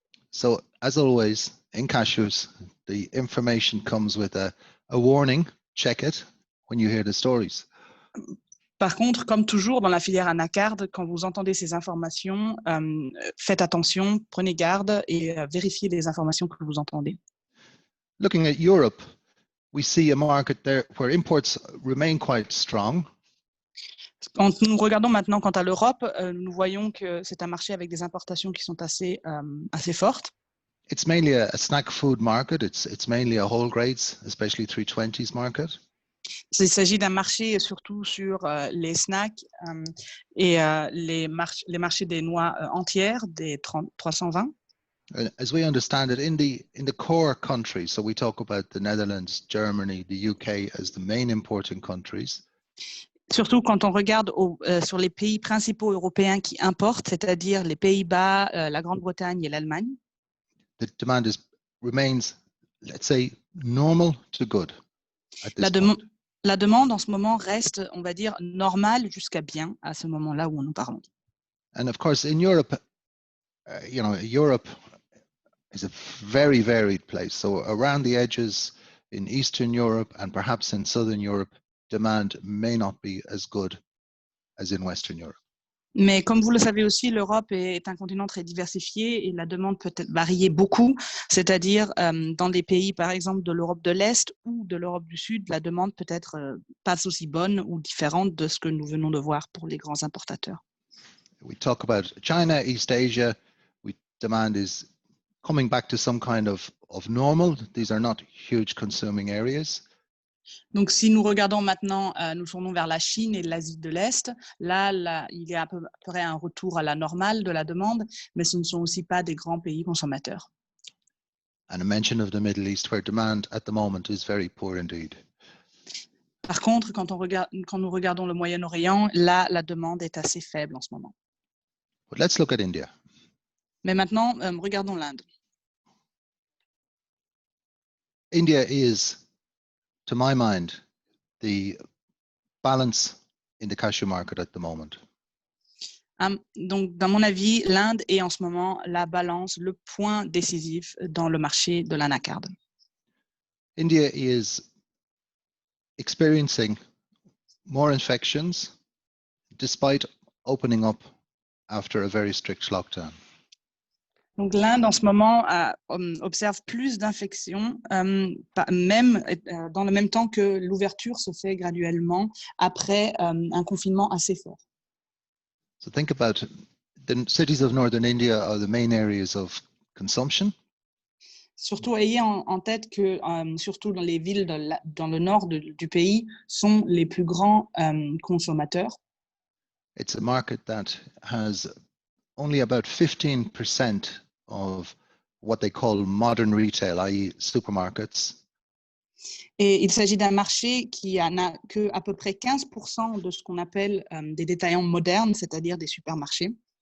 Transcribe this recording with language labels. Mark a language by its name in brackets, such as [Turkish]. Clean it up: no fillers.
[English] So, as always, in cashews, the information comes with a warning. Check it when you hear the stories. [French] Par contre, comme toujours dans la filière anacarde, quand vous entendez ces informations, faites attention, prenez garde et vérifiez les informations que vous entendez. [English] Looking at Europe, we see a market there where imports remain quite strong. [French] Quand nous regardons maintenant quant à l'Europe, nous voyons que c'est un marché avec des importations qui sont assez fortes. [English] It's mainly a snack food market. It's mainly a whole grades, especially 320s market. [French] Il s'agit d'un marché surtout sur les snacks et les marchés des noix entières, des 320. [English] As we understand it, in the core countries, so we talk about the Netherlands, Germany, the UK as the main importing countries. [French] Surtout quand on regarde sur les pays principaux européens qui importent, c'est-à-dire les Pays-Bas, la Grande-Bretagne et l'Allemagne. [English] The demand remains, let's say, normal to good at this point. [French] La demande en ce moment reste, on va dire, normale jusqu'à bien à ce moment-là où nous parlons. [English] And of course, in Europe, Europe is a very varied place. So around the edges in Eastern Europe and perhaps in Southern Europe, demand may not be as good as in Western Europe. [French] Mais comme vous le savez aussi, l'Europe est un continent très diversifié et la demande peut varier beaucoup, c'est-à-dire dans des pays, par exemple, de l'Europe de l'Est ou de l'Europe du Sud, la demande peut être pas aussi bonne ou différente de ce que nous venons de voir pour les grands importateurs. [English] We talk about China, East Asia, demand is coming back to some kind of normal. These are not huge consuming areas. [French] Donc, si nous regardons maintenant, nous tournons vers la Chine et l'Asie de l'Est, là, il y a à peu près un retour à la normale de la demande, mais ce ne sont aussi pas des grands pays consommateurs. [English] And a mention of the Middle East, where demand at the moment is very poor indeed. [French] Par contre, quand nous regardons le Moyen-Orient, là, la demande est assez faible en ce moment. [English] But let's look at India. [French] Mais maintenant, regardons l'Inde. [English] India is, to my mind, the balance in the cashew market at the moment. [French] Donc, dans mon avis, l'Inde est en ce moment la balance, le point décisif dans le marché de l'anacarde. [English] India is experiencing more infections despite opening up after a very strict lockdown. [French] Donc, l'Inde, en ce moment, observe plus d'infections, même dans le même temps que l'ouverture se fait graduellement après un confinement assez fort. [English] So think about the cities of northern India are the main areas of consumption. [French] Surtout, ayez en tête que, surtout dans les villes dans le nord du pays, sont les plus grands consommateurs. [English] It's a market that has only about 15% of what they call modern retail, i.e. supermarkets. [French] Et il s'agit d'un marché qui n'a que à peu près 15% de ce qu'on appelle des détaillants modernes, c'est-à-dire des supermarchés.